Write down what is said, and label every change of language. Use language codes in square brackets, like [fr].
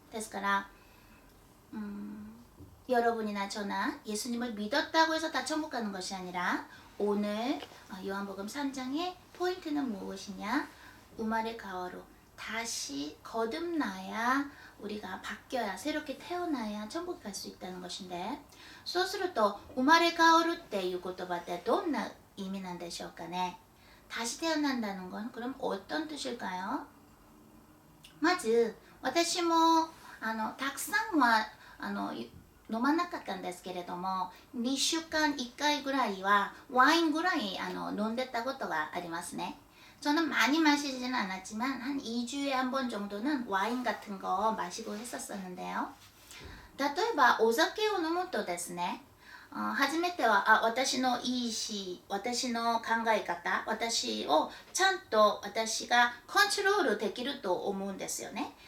[ko] ですから여러분이나 저나 예수님을 믿었다고 해서 다 천국 가는 것이 아니라 오늘 요한복음 3장의 포인트는 무엇이냐? 우마를 가어로 다시 거듭나야 우리가 바뀌어야 새롭게 태어나야 천국 갈 수 있다는 것인데 [ja] そうすると生まれ変わるっていう言葉ってどんな意味なんでしょうかね。 [ko] 다시 태어난다는 건 그럼 어떤 뜻일까요? まず [ja] 私もたくさんは飲まなかったんですけれども、2週間1回ぐらいはワインぐらい飲んでたことがありますね。 [ko] 저는 많이 마시지는 않았지만 한 2주에 한 번 정도는 와인 같은 거 마시고 했었었는데요. [ja] 例えばお酒を飲むとですね、初めては私の意思、私の考え方、私をちゃんと私がコントロールできると思うんですよね。